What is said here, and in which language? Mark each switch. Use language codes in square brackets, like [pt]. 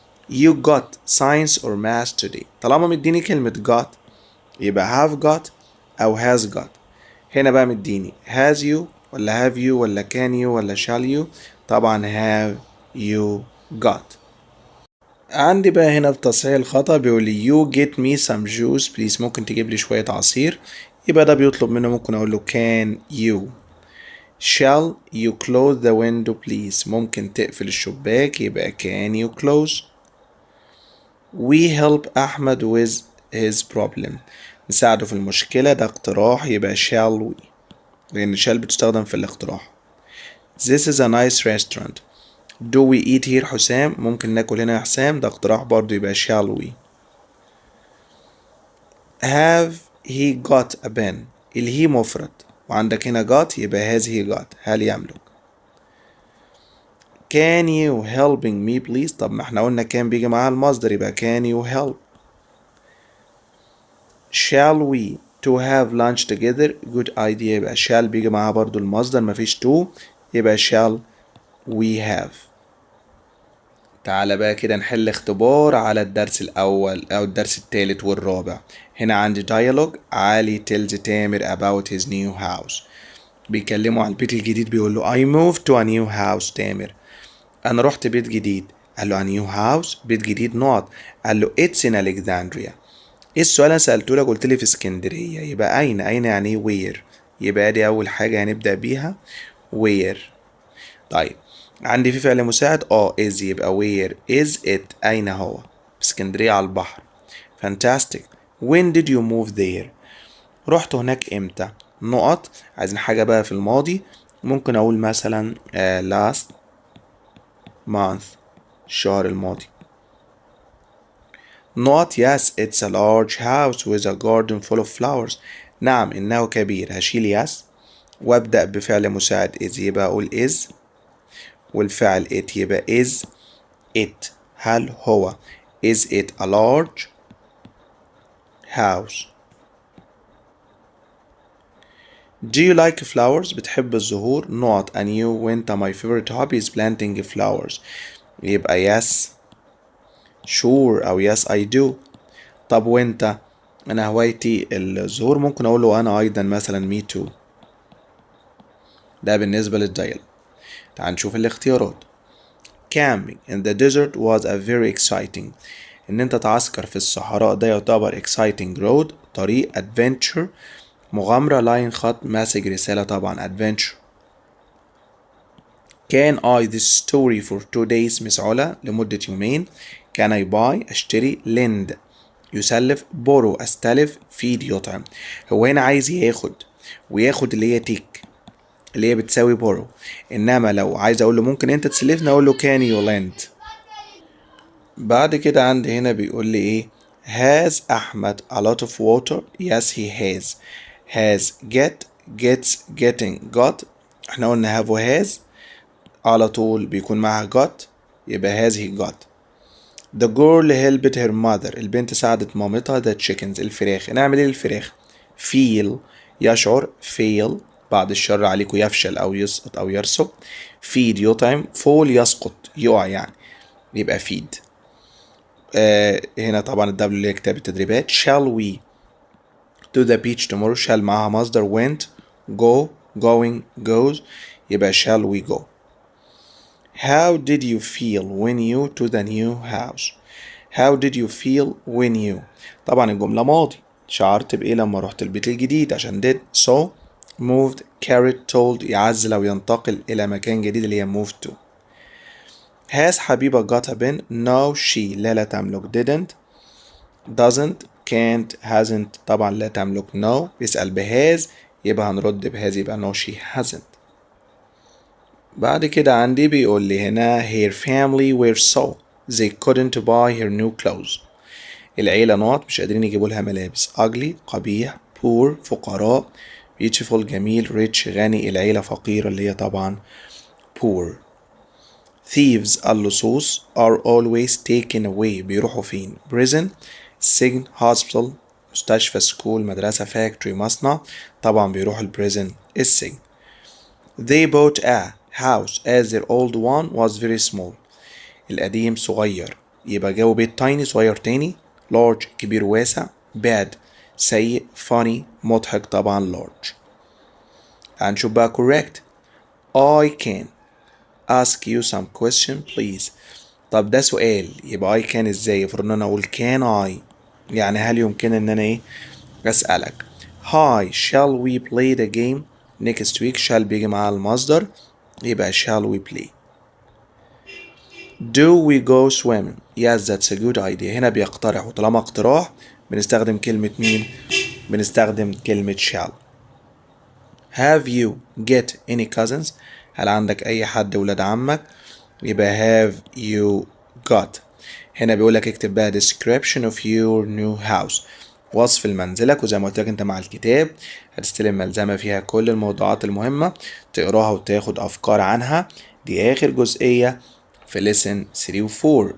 [en] you got science or math today [ar] طالما مديني كلمة [en] got يبقى have got أو has got. [ar] هنا بقى مديني has you ولا have you ولا can you ولا shall you. [en] طبعا have you got. [ar] عندي بقى هنا بتصحيح الخطأ بيقول لي [en] you get me some juice please [ar] ممكن تجيب لي شوية عصير. يبقى ده بيطلب منه ممكن أقول له can you. [en] shall you close the window please [ar] ممكن تقفل الشباك يبقى [en] can you close. we help [ar] أحمد [en] with his problem [ar] نساعده في المشكلة ده اقتراح يبقى shall we لأن shall بتستخدم في الاقتراح. [en] this is a nice restaurant do we eat here [ar] حسام ممكن ناكل هنا يا حسام ده اقتراح برضه يبقى [en] shall we. have he got a pen [ar] الهي مفرد وعندك هنا [en] got [ar] يبقى [en] has he got [ar] هل يملك. [en] can you helping me please [ar] طب ما احنا قلنا كان بيجي معاها المصدر يبقى can you help. [en] shall we to have lunch together good idea [ar] يبقى shall بيجي معاها برضو المصدر مفيش [en] to يبقى shall we have. [ar] تعالى بقى كده نحل اختبار على الدرس الأول أو الدرس الثالث والرابع. هنا عندي dialogue علي tells تامر about his new house بيكلموا على البيت الجديد بيقول له [en] I moved to a new house [ar] تامر أنا رحت بيت جديد. قال له a new house بيت جديد نقط. [en] قال له it's in Alexandria. [ar] ايه السؤال انا سألته لك قلت لي في اسكندرية يبقى أين يعني ايه where يبقى دي أول حاجة هنبدأ بيها where. طيب عندي في فعل مساعد is يبقى where is it أين هو في اسكندرية على البحر. [en] fantastic when did you move there [ar] رحت هناك امتى نقط. عايزين حاجة بقى في الماضي ممكن أقول مثلا last month الشهر الماضي. [en] not yes it's a large house with a garden full of flowers [ar] نعم إنه كبير هشيل [en] yes [ar] وأبدأ بفعل مساعد [en] is يبقى أقول is والفعل it يبقى is it هل هو is it a large house. do you like flowers [ar] بتحب الزهور [en] not and you [ar] وانت [en] my favorite hobby is planting flowers يبقى yes sure أو yes I do. [ar] طب وانت انا هوايتي الزهور ممكن اقول له انا ايضا مثلا me too. ده بالنسبة للدايل. تعال نشوف الاختيارات. [en] camping in the desert was a very exciting [ar] ان انت تعسكر في الصحراء ده يعتبر exciting road طريق adventure مغامرة لاين خط message رسالة طبعا adventure. [en] can I this story for 2 days Miss علا [ar] لمدة يومين. [en] can I buy اشتري lend يسلف borrow استلف feed يطعم. [ar] هو هنا عايز ياخد وياخد اللي هي تيك اللي هي بتساوي borrow انما لو عايز اقول له ممكن انت تسلفني اقول له can you lend. بعد كده عندي هنا بيقول لي ايه [en] has احمد a lot of water yes he has [ar] gets getting got احنا قلنا have و has على طول بيكون معها got يبقى [en] has he got. the girl helped her mother [ar] البنت ساعدت مامتها [en] the chickens الفراخ. [ar] نعمل ايه للفراخ feel يشعر fail بعد الشر عليكم يفشل او يسقط او يرسب feed يطعم fall يسقط يقع يعني يبقى feed. هنا طبعا الدبليو اللي هي كتاب التدريبات. [en] shall we to the beach tomorrow [ar] shall معها مصدر [en] went go going goes يبقى shall we go. how did you feel when you to the new house how did you feel when you [ar] طبعا الجملة ماضي شعرت بإيه لما رحت البيت الجديد عشان did so moved carried told يعزل أو ينتقل إلى مكان جديد اللي هي [en] moved to. has حبيبة got a pen no she [ar] لا تملك [en] didn't doesn't can't hasn't [ar] طبعا لا تملك [en] no [ar] بيسأل بهاز يبقى هنرد بهاز يبقى [en] no she hasn't. [ar] بعد كده عندي بيقول لي هنا [en] her family were so they couldn't buy her new clothes [ar] العيلة نقط مش قادرين يجيبوا لها ملابس ugly قبيح poor فقراء beautiful جميل rich غني العيلة فقيرة اللي هي طبعا poor. [en] thieves [ar] اللصوص [en] are always taken away [ar] بيروحوا فين؟ prison سجن hospital مستشفى school مدرسة factory مصنع طبعا بيروحوا البريزن السجن. [en] They bought a house as their old one was very small. [ar] القديم صغير يبقى جابوا بيت tiny صغير تاني large كبير واسع bad سيء funny مضحك طبعا large. هنشوف بقى correct. [en] I can ask you some question please. [ar] طب ده سؤال يبقى [en] I can [ar] ازاي؟ المفروض ان انا اقول can I يعني هل يمكن ان انا ايه اسألك. [en] Hi shall we play the game next week [ar] shall بيجي مع المصدر يبقى [en] shall we play. Do we go swimming? Yes that's a good idea. [ar] هنا بيقترح وطالما اقتراح بنستخدم كلمة مين؟ بنستخدم كلمة shall. [en] Have you get any cousins؟ [ar] هل عندك أي حد ولاد عمك؟ يبقى [en] have you got. [ar] هنا بيقولك اكتب بقى description of your new house وصف لمنزلك وزي ما قلت لك انت مع الكتاب هتستلم ملزمة فيها كل الموضوعات المهمة تقراها وتاخد أفكار عنها. دي آخر جزئية في lesson 3 و 4.